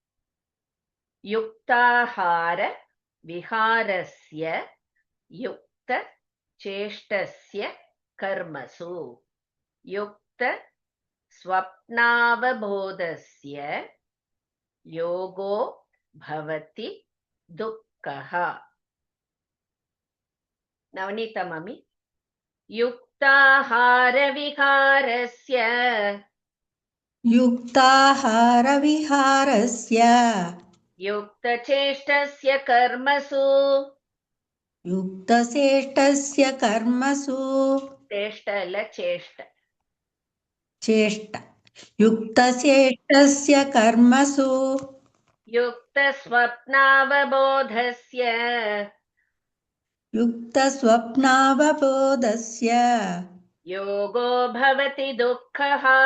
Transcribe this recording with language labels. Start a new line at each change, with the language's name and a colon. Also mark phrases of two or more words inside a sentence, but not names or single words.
Sanskrit: युक्ताहार विहारस्य युक्त चेष्टस्य कर्मसु युक्त स्वप्नावबोधस्य योगो भवति दुःखहा. நவநீதா மாமி. युक्ताहार विहारस्य युक्ताहारविहारस्य युक्त चेष्टस्य कर्मसु. युक्तचेष्टस्य कर्मसु
Tamil: சேஷ்ட இல்ல சேஷ்ட.
Sanskrit: चेष्ट युक्तचेष्टस्य कर्मसु युक्त स्वप्नावबोधस्य युक्तस्वप्नावबोधस्य योगो भवति दुःखहा.